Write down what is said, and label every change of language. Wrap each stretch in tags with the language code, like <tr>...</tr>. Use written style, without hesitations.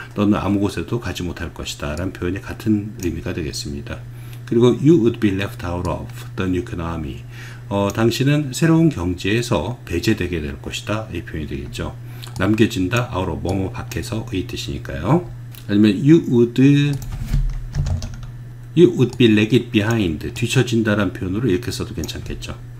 <ko>너는 아무 곳에도 가지 못할 것이다 라는 표현이 같은 의미가 되겠습니다. 그리고</ko> <en>you would be left out of the new economy.</en> <ko>당신은 새로운 경제에서 배제되게 될 것이다. 이 표현이 되겠죠. 남겨진다, out of, 뭐뭐 밖에서의 뜻이니까요. 아니면</ko> <en>you would be lagged behind,</en> <ko>뒤처진다라는 표현으로 이렇게 써도 괜찮겠죠.</ko>